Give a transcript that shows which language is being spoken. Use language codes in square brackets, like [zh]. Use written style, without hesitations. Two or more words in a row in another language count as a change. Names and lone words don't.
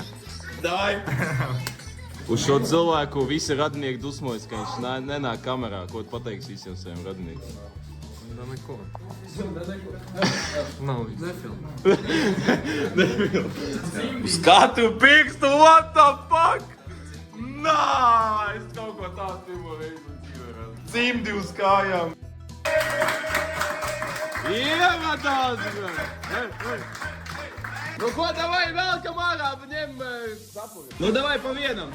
[lv] Davai! Uz šo cilvēku visi radinieki dusmojas, ka viņš nenāk kamerā. Ko tu pateiksi visiem saviem radiniekiem? Neko. Nefilm. Skatu pirkstu, [en] what the fuck? [lv] Nā, es kaut ko tādu pirmo reizi dzīvē redzu. Cimdi uz kājām. Ievados! Nu ko, davai, velkam ārā, ņem sapuri. Nu, davai pa vienam.